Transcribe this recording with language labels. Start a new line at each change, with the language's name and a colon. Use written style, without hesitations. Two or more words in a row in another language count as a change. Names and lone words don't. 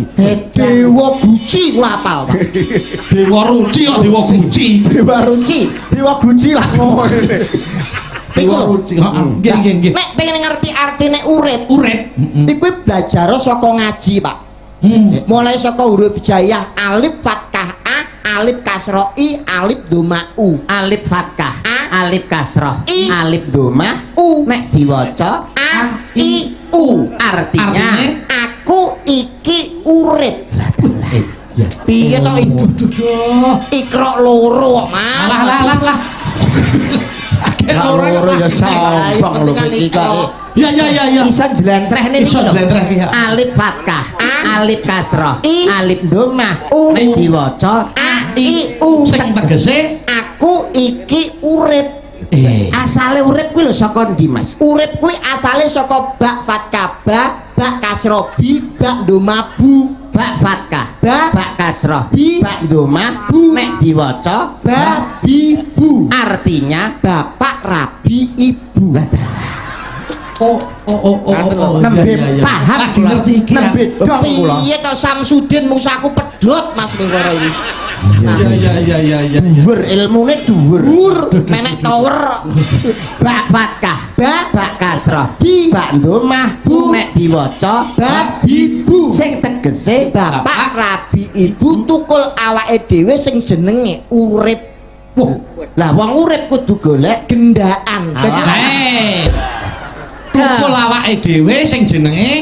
Javanese: Dewa Guci kula apal, Pak. Dewa Ruci kok Dewa Guci. Dewa Guci lah. Iku lho. Ruci. Nggih. Nek pengen ngerti artine urip, Urip. iku belajar saka ngaji, Pak. Mulai saka huruf hijaiyah alif fathah a, alif kasroh i, alif doma u. Alif fathah, A. alif kasroh, I. alif domah, U. nek diwaca A I U. artinya Aku iki urip. Ya. Piye to Ikra loro kok, Mas. Lah. loro ya sombong lho iki kok. Ya. Iso jlentrehne Iso jlentreh ya. alif fathah, A. alif kasroh, I. alif domah, U. nek diwaca A I U. Sing tegese Aku iki urip. asale urip kuwi lho saka ndi Mas? Urip kuwi asale saka bak fathah bak kasrobi, bak domabu. Bak fathah, Ba. bak kasroh, Bi. bak domah, Bu. nek diwaca Babi bu. artinya Bapak Rabi Ibu. Oh. Nembe paham Lagi kula. ngerti iki. Nembe dong kula. Piye to Samsudin musaku pedhot Mas Mengkoro iki. Ya. Dhuwur ilmune dhuwur. Dur menek tower. Bak fathah, Ba. bak kasroh, Bi. bak domah, Bu. nek diwaca Babi bu. sing tegese Bapak Rabi Ibu tukul awake dhewe sing jenenge urip. lah wong urip kudu golek Gendaan. Tukul awake dhewe sing jenenge